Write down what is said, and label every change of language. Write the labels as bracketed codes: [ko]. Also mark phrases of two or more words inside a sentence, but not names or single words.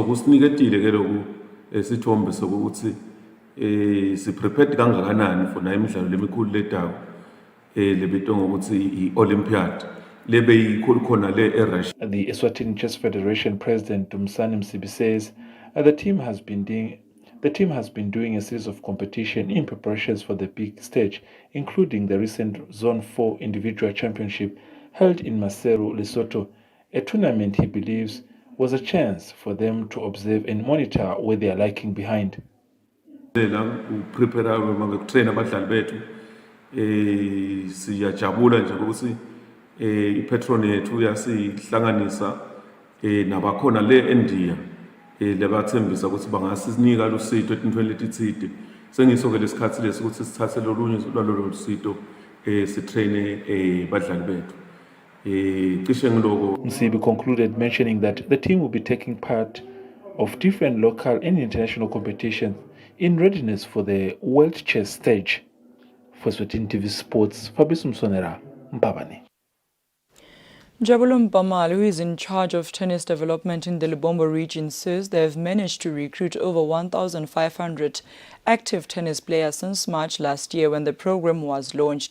[en] The Eswatini Chess Federation President Dumisani Msibi says the team has been doing a series of competition in preparations for the big stage, including the recent Zone 4 individual championship held in Maseru, Lesotho, a tournament he believes was a chance for them to observe and monitor where they are lagging behind. [ss] Siyajabula nje ukuthi iPetronet uyasihlanganisa nabakhona le eNdiya lebathembisa ukuthi bangasinika lusito etintweni letitsite sengiso-ke lesikhathi lesi ukuthi sithathe lolunye lwalolo lusito sitraine badlali bethu. [en] Msibi concluded mentioning that the team will be taking part of different local and international competitions in readiness for the World Chess stage. For Eswatini TV Sports, Fabrice Msonera, Mpabane. Jabulum Bamal, who is in charge of tennis development in the Lubombo region, says they have managed to recruit over 1,500 active tennis players since March last year when the program was launched.